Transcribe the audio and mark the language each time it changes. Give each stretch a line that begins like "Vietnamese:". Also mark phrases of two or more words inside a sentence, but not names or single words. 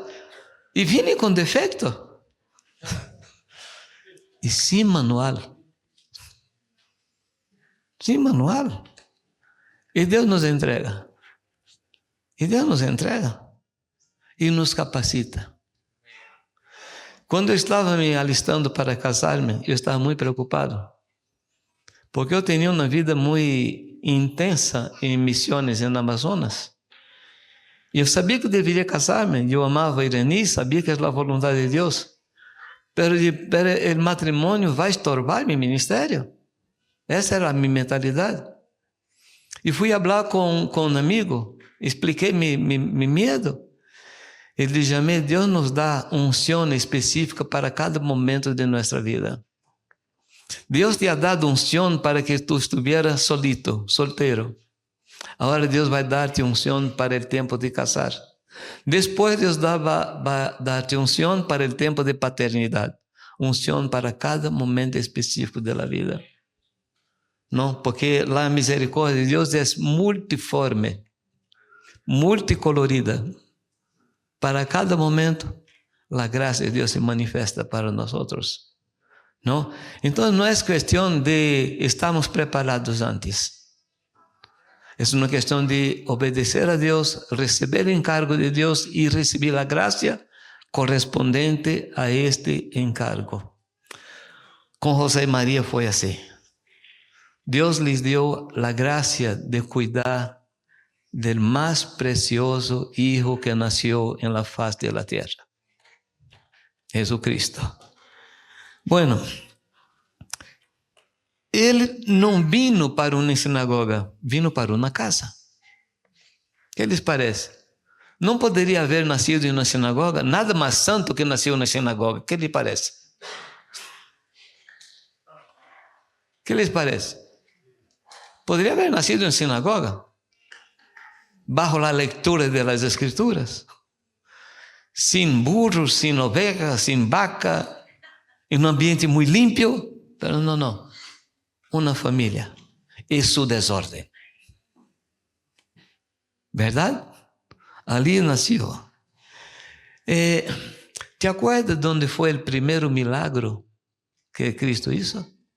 Spanish: Y viene con defecto. Y sin manual. Sin manual. Y Dios nos entrega. Y Dios nos entrega. Y nos capacita. Cuando estaba me alistando para casarme, yo estaba muy preocupado.
Portuguese: Porque eu tinha uma vida muito intensa em missões no Amazonas. E eu sabia que deveria casar-me. Eu amava a Irani, sabia que era a vontade de Deus. Pero o matrimônio vai estorbar meu ministério. Essa era a minha mentalidade. E fui falar com um amigo, expliquei meu medo. Ele disse: Deus nos dá unção específica para cada momento de nossa vida.
Spanish: Deus te ha dado unção para que tu estuvieras solito,
Portuguese: solteiro. Agora Deus vai dar-te unção para o tempo de casar. Depois Deus vai dar-te unção para o tempo de paternidade. Unção para cada momento específico da vida. Não, porque a misericórdia de Deus é multiforme, multicolorida. Para cada momento, a graça de Deus se manifesta para nós.
Spanish: ¿No? Entonces no es cuestión de estamos preparados antes. Es una cuestión de obedecer a Dios, recibir el encargo de Dios y recibir la gracia correspondiente a este encargo. Con José y María fue así. Dios les dio la gracia de cuidar del más precioso hijo que nació en la faz de la tierra, Jesucristo. Bueno,
Portuguese: ele não vino para uma sinagoga, vino para uma casa. O que lhes parece? Não poderia haver nascido em uma sinagoga? Nada mais santo que nasceu na sinagoga. O que lhe parece? O que lhes parece? Poderia haver nascido em sinagoga, bajo a leitura das Escrituras, sem burros, sem ovejas, sem vaca,
Spanish: en un ambiente muy limpio, pero no. Una familia y su desorden. ¿Verdad? Ali nació. ¿Te acuerdas dónde fue el primer milagro que Cristo hizo?